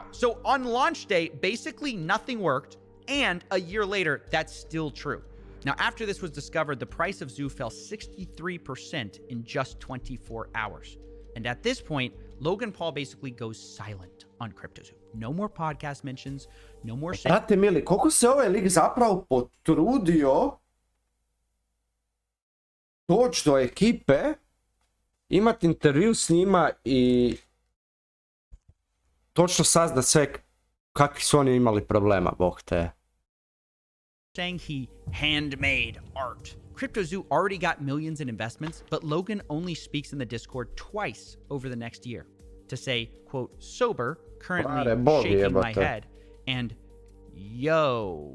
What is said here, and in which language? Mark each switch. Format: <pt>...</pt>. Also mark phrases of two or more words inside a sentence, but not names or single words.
<en>So on launch day, basically nothing worked, and a year later, that's still true. Now, after this was discovered, the price of Zoo fell 63% in just 24 hours. And at this point, Logan Paul basically goes silent on CryptoZoo. No more podcast mentions, no more...</en> <hr>Brate mili, koliko se ovaj lik zapravo potrudio doći do ekipe, imati intervju s njima i točno sazna sve kakvi su oni imali problema, bog te.</hr> <en>Saying he handmade art. CryptoZoo already got millions in investments, but Logan only speaks in the Discord twice over the next year to say, quote, sober, currently shaking my head, and yo.</en>